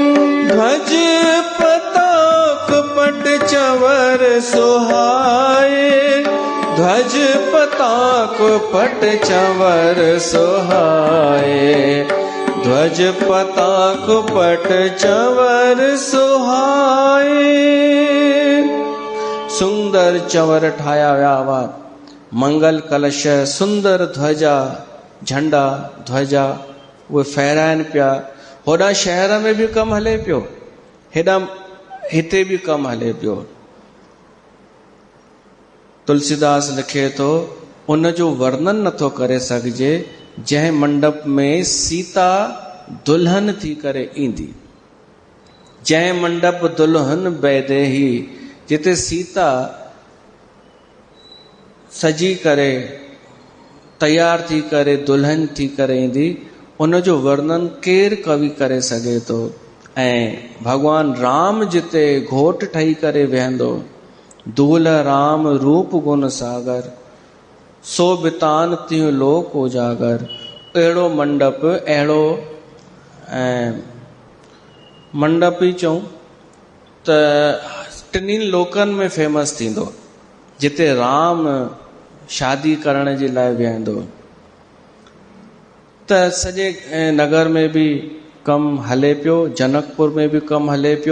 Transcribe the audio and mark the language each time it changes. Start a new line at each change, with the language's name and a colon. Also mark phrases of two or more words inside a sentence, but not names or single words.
Awadhi: ध्वज पताक पट चवर सुहाए, पताको पट चंवर सुहाए, ध्वज पताको पट चंवर सुहाए।
Sindhi: सुंदर चंवर ठाया विया हुआ, मंगल कलश, सुंदर ध्वजा, झंडा ध्वजा उहे फहराइनि पिया। होॾां शहर में बि कमु हले पियो, हेॾां हिते बि कमु हले पियो। तुलसीदास लिखे थो, उन जो वर्णन नथो करे सघिजे जंहिं मंडप में सीता दुल्हन थी करे ईंदी। जंहिं मंडप दुल्हन बैदेही, जिते सीता सजी करे तैयार थी करे दुल्हन थी करे ईंदी, उन जो वर्णन केरु कवि करे सघे थो। ऐं भगवान राम जिते घोट ठही करे वेहंदो,
Awadhi: दूल्ह राम रूप गुण सागर, सो बितान तियूं लोक उजागर।
Sindhi: अहिड़ो मंडप, अहिड़ो मंडप ई चऊं त टिनी लोकनि में फेमस थींदो, जिते राम शादी करण जे लाइ वेहंदो। त सॼे नगर में बि कमु हले पियो, जनकपुर में बि कमु हले पियो।